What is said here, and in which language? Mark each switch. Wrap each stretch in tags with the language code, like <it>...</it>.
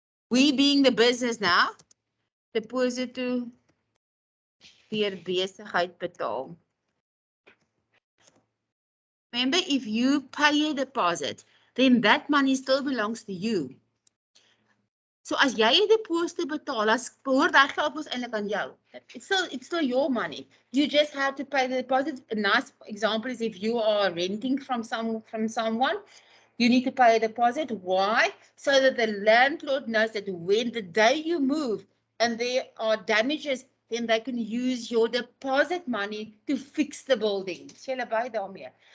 <en>We being the business now, deposit to</en> <af>deur besigheid betaal.</af> <en>Remember, if you pay a deposit, then that money still belongs to you.</en> <af>So as jy 'n deposit betaal, as behoort daai geld mos eintlik aan jou.</af> <en>It's still your money. You just have to pay the deposit. A nice example is if you are renting from someone, you need to pay a deposit. Why? So that the landlord knows that when the day you move and there are damages, then they can use your deposit money to fix the building.</en> <af>Julle by daarmee.</af>